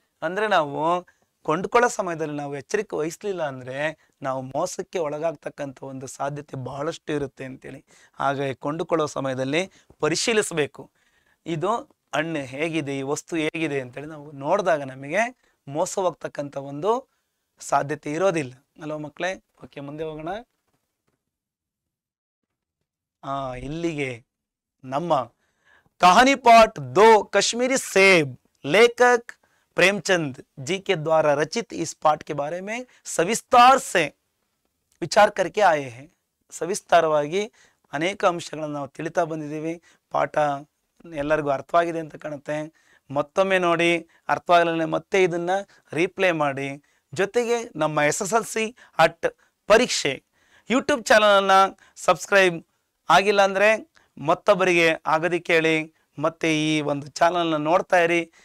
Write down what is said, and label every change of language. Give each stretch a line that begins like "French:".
Kannada: ಅಂದ್ರೆ ನಾವು ಕೊಂಡ್ಕೊಳ್ಳೋ ಸಮಯದಲ್ಲಿ ನಾವು ಎಚ್ಚರಿಕೆ ವಹಿಸ್ಲಿಲ್ಲ ಅಂದ್ರೆ ನಾವು ಮೋಸಕ್ಕೆ ಒಳಗಾಗ್ತಕ್ಕಂಥ ಒಂದು ಸಾಧ್ಯತೆ ಬಹಳಷ್ಟು ಇರುತ್ತೆ ಅಂತೇಳಿ. ಹಾಗಾಗಿ ಕೊಂಡುಕೊಳ್ಳೋ ಸಮಯದಲ್ಲಿ ಪರಿಶೀಲಿಸಬೇಕು, ಇದು ಹಣ್ಣು ಹೇಗಿದೆ, ಈ ವಸ್ತು ಹೇಗಿದೆ ಅಂತೇಳಿ ನಾವು ನೋಡಿದಾಗ ನಮಗೆ ಮೋಸ ಹೋಗ್ತಕ್ಕಂಥ ಒಂದು ಸಾಧ್ಯತೆ ಇರೋದಿಲ್ಲ ಅಲ್ವಾ ಮಕ್ಕಳೇ? ಓಕೆ, ಮುಂದೆ ಹೋಗೋಣ. ಇಲ್ಲಿಗೆ ನಮ್ಮ
Hindi: कहानी पाठ 2 कश्मीरी सेब लेखक प्रेमचंद जी के द्वारा रचित इस पाठ के बारे में सविस्तार से विचार करके आए हैं.
Kannada: ಸವಿಸ್ತಾರವಾಗಿ ಅನೇಕ ಅಂಶಗಳನ್ನು ನಾವು ತಿಳಿತಾ ಬಂದಿದ್ದೀವಿ. ಪಾಠ ಎಲ್ಲರಿಗೂ ಅರ್ಥವಾಗಿದೆ ಅಂತ ಕಾಣುತ್ತೆ. ಮತ್ತೊಮ್ಮೆ ನೋಡಿ, ಅರ್ಥವಾಗಲಿಲ್ಲ ಮತ್ತೆ ಇದನ್ನ ರೀಪ್ಲೇ ಮಾಡಿ. ಜೊತೆಗೆ ನಮ್ಮ SSLC ಅಟ್ ಪರೀಕ್ಷೆ ಯೂಟ್ಯೂಬ್ ಚಾನಲನ್ನು ಸಬ್ಸ್ಕ್ರೈಬ್ ಆಗಿಲ್ಲ ಅಂದರೆ ಮತ್ತೊಬ್ಬರಿಗೆ ಆಗದಿ ಕೇಳಿ, ಮತ್ತೆ ಈ ಒಂದು ಚಾನಲ್ನ ನೋಡ್ತಾ ಇರಿ.